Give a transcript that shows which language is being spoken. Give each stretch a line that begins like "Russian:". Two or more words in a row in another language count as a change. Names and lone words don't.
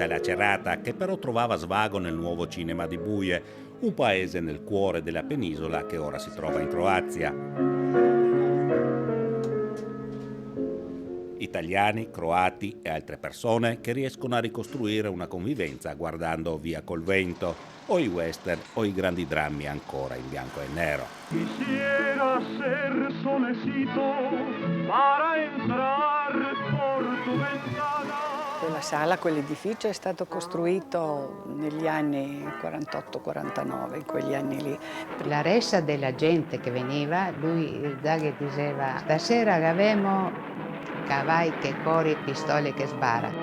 Italian: lacerata che però trovava svago nel nuovo cinema di Buje, un paese nel cuore della penisola che ora si trova in Croazia. Italiani, croati e altre persone che riescono a ricostruire una convivenza guardando Via col vento, o i western o i grandi drammi ancora in bianco e nero.
Spanish: Quisiera ser solecito para entrar por tu ventana.
Italian: Quella sala, quell'edificio è stato costruito negli anni 48-49, in quegli anni lì. La ressa della gente che veniva, lui Zaghi diceva: stasera avevamo cavalli che corri, pistole che spara.